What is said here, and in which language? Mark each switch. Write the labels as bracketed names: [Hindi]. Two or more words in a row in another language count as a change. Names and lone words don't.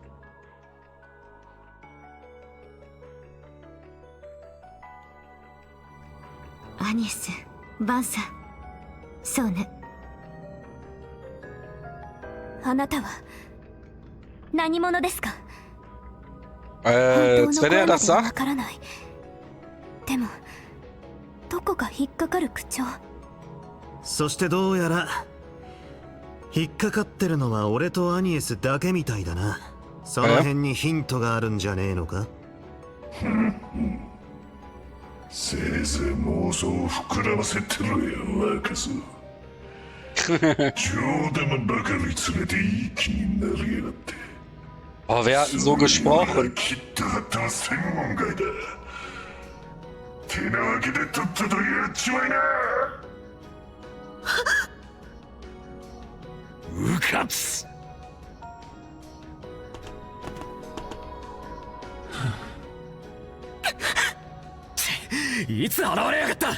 [Japanese] アニエス、バンサ、そうね。あなたは何者ですか？ [German] Jetzt wenn er das [Japanese] わ [German] sagt. [Japanese] からない。でもどこか引っかかる口調。そしてどうやら引っかかってるのは俺とアニエスだけみたいだな。その辺にヒントがあるんじゃねえのか？せいぜい妄想を膨らませてろよ、若造。冗談ばかり連れていい気になりやがって。 [German] Oh, wer hat denn so gesprochen? [Japanese] きっとあった専門外だ。手なわけでとっととやっちまいな。うかつ。いつ現れやがった。